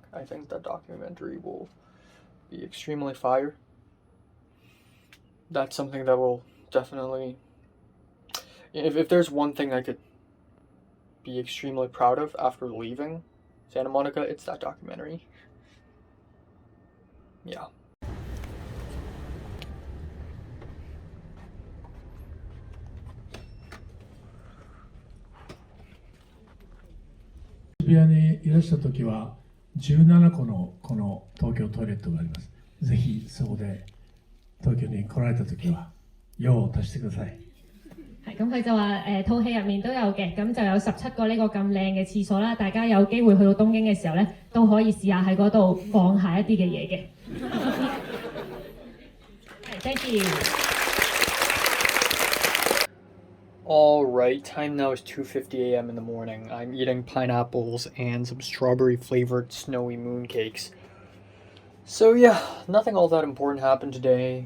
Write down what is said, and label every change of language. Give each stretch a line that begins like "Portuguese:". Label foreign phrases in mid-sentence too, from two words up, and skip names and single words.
English: I think that documentary will be extremely fire. That's something that will definitely... If there's one thing I could be extremely proud of after leaving Santa Monica, it's that documentary. Yeah.
Japanese: 渋谷にいらしたときは17個のこの東京トイレットがあります。ぜひそこで東京に来られたときは用を足してください。
Cantonese: 係咁，佢就話套戲入面都有嘅，咁就有17個呢個咁靚嘅廁所啦。大家有機會去到東京嘅時候咧，都可以試下喺嗰度放下一啲嘅嘢嘅。
English: Thank you. Alright, time now is 2:50 a.m. in the morning. I'm eating pineapples and some strawberry flavored snowy mooncakes. So yeah, nothing all that important happened today.